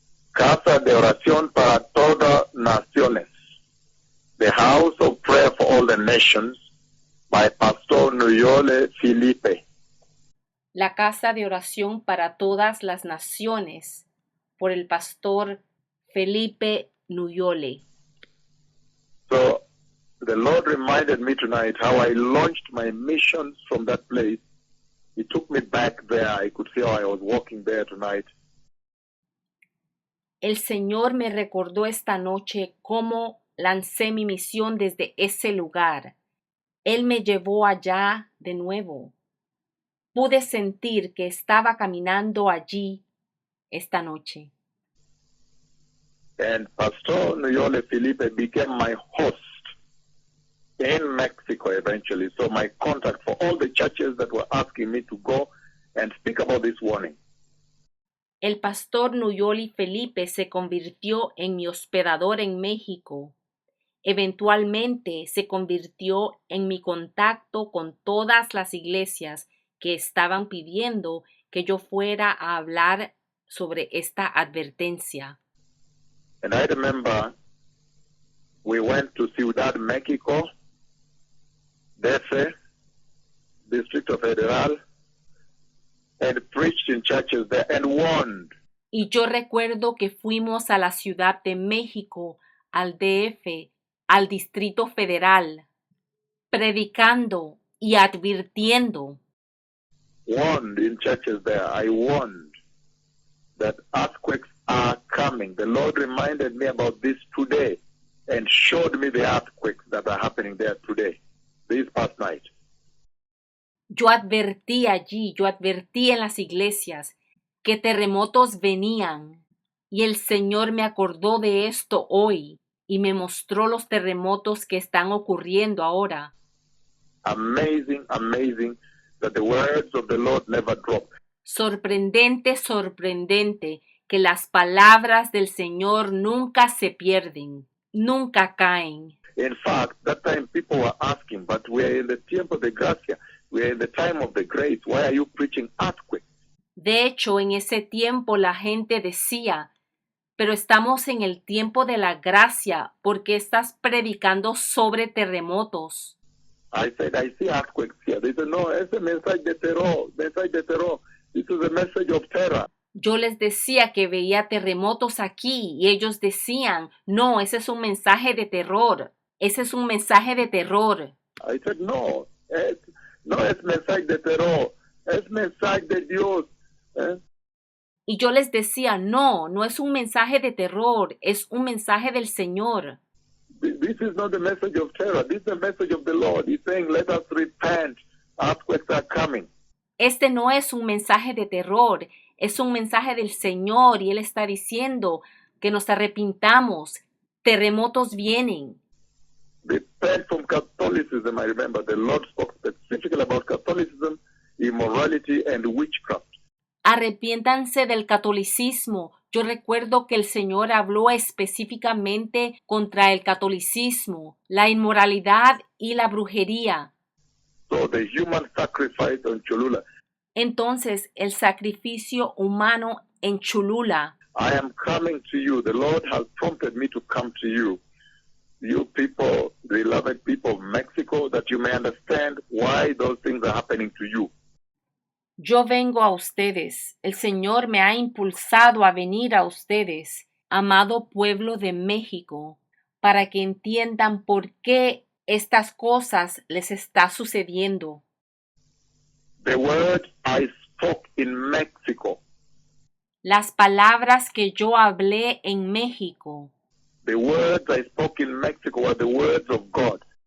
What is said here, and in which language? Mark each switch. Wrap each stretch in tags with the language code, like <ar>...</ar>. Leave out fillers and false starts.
<es>Casa de oración para todas naciones.</es> <en>The House of Prayer for All the Nations by Pastor Nuyole Felipe.</en> <es>La Casa de Oración para Todas las Naciones por el pastor Felipe Nuyole.</es> <en>So the Lord reminded me tonight how I launched my missions from that place. He took me back there. I could see how I was walking there tonight.</en> <es>El Señor me recordó esta noche cómo lancé mi misión desde ese lugar. Él me llevó allá de nuevo. Pude sentir que estaba caminando allí esta noche.</es> <en>And Pastor Nuyole Felipe became my host in Mexico eventually. So my contact for all the churches that were asking me to go and speak about this warning.</en> <es>El pastor Nuyole Felipe se convirtió en mi hospedador en México. Eventualmente se convirtió en mi contacto con todas las iglesias que estaban pidiendo que yo fuera a hablar sobre esta advertencia.</es> <en>And I remember we went to Ciudad Mexico, DF, Distrito Federal, and preached in churches there and warned.</en> <es>Y yo recuerdo que fuimos a la Ciudad de México, al DF, al Distrito Federal, predicando y advirtiendo.</es> <en>Warned in churches there. I warned that earthquakes are coming. The Lord reminded me about this today and showed me the earthquakes that are happening there today, this past night.</en> <es>Yo advertí allí, yo advertí en las iglesias que terremotos venían y el Señor me acordó de esto hoy y me mostró los terremotos que están ocurriendo ahora.</es> <en>Amazing, amazing that the words of the Lord never drop.</en> <es>Sorprendente, sorprendente que las palabras del Señor nunca se pierden, nunca caen.</es> <en>In fact, that time people were asking, but we're in the</en> <es>tiempo de gracia.</es> <en>We're in the time of the grace. Why are you preaching earthquakes?</en> <es>De hecho, en ese tiempo la gente decía, pero estamos en el tiempo de la gracia, ¿por qué estás predicando sobre terremotos?</es> <en>I said, I see earthquakes here. They said,</en> <es>no, es un mensaje de terror, mensaje de terror.</es> <en>This is a message of terror.</en> <es>Yo les decía que veía terremotos aquí y ellos decían, no, ese es un mensaje de terror, ese es un mensaje de terror.</es> <en>I said,</en> <es>no, no es mensaje de terror, es mensaje de Dios. Y yo les decía, no, no es un mensaje de terror, es un mensaje del Señor.</es> <en>This is not the message of terror. This is the message of the Lord. He's saying, let us repent. Earthquakes are coming.</en> <es>Este no es un mensaje de terror, es un mensaje del Señor y Él está diciendo que nos arrepintamos. Terremotos vienen.</es> <en>Repent from Catholicism. I remember the Lord spoke specifically about Catholicism, immorality, and witchcraft.</en> <es>Arrepiéntanse del catolicismo. Yo recuerdo que el Señor habló específicamente contra el catolicismo, la inmoralidad y la brujería.</es> <en>So the human sacrifice on Cholula.</en> <es>Entonces, el sacrificio humano en Cholula.</es> <en>I am coming to you. The Lord has prompted me to come to you. You people, beloved people of Mexico, that you may understand why those things are happening to you.</en> <es>Yo vengo a ustedes. El Señor me ha impulsado a venir a ustedes, amado pueblo de México, para que entiendan por qué estas cosas les está sucediendo.</es> <en>The words I spoke in Mexico,</en> <es>Las palabras que yo hablé en México,</es> <en>the words I spoke in Mexico were the words of God.</en>